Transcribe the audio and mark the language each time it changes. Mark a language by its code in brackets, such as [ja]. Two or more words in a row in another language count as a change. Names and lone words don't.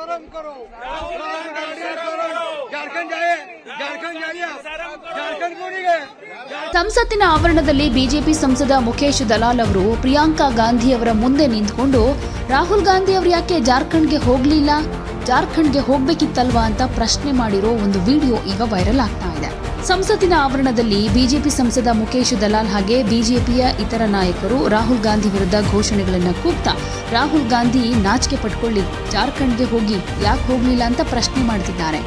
[hi] करो, झारखंड जाए, झारखंड जाइए, झारखंड क्यों नहीं गए? [kn] ಸಂಸತ್ತಿನ ಆವರಣದಲ್ಲಿ ಬಿಜೆಪಿ ಸಂಸದ ಮುಖೇಶ್ ದಲಾಲ್ ಅವರು ಪ್ರಿಯಾಂಕಾ ಗಾಂಧಿ ಅವರ ಮುಂದೆ ನಿಂತುಕೊಂಡು ರಾಹುಲ್ ಗಾಂಧಿ ಅವರು ಯಾಕೆ ಜಾರ್ಖಂಡ್ಗೆ ಹೋಗ್ಲಿಲ್ಲ, ಜಾರ್ಖಂಡ್ಗೆ ಹೋಗ್ಬೇಕಿತ್ತಲ್ವಾ ಅಂತ ಪ್ರಶ್ನೆ ಮಾಡಿರೋ ಒಂದು ವಿಡಿಯೋ ಈಗ ವೈರಲ್ ಆಗ್ತಾ ಇದೆ. ಸಂಸತ್ತಿನ ಆವರಣದಲ್ಲಿ ಬಿಜೆಪಿ ಸಂಸದ ಮುಖೇಶ್ ದಲಾಲ್ ಹಾಗೆ ಬಿಜೆಪಿಯ ಇತರ ನಾಯಕರು ರಾಹುಲ್ ಗಾಂಧಿ ವಿರುದ್ಧ ಘೋಷಣೆಗಳನ್ನು ಕೂಗ್ತಾ ರಾಹುಲ್ ಗಾಂಧಿ ನಾಚಿಕೆ ಪಟ್ಕೊಳ್ಳಿ, ಜಾರ್ಖಂಡ್ಗೆ ಹೋಗಿ ಯಾಕೆ ಹೋಗ್ಲಿಲ್ಲ ಅಂತ ಪ್ರಶ್ನೆ ಮಾಡ್ತಿದ್ದಾರೆ.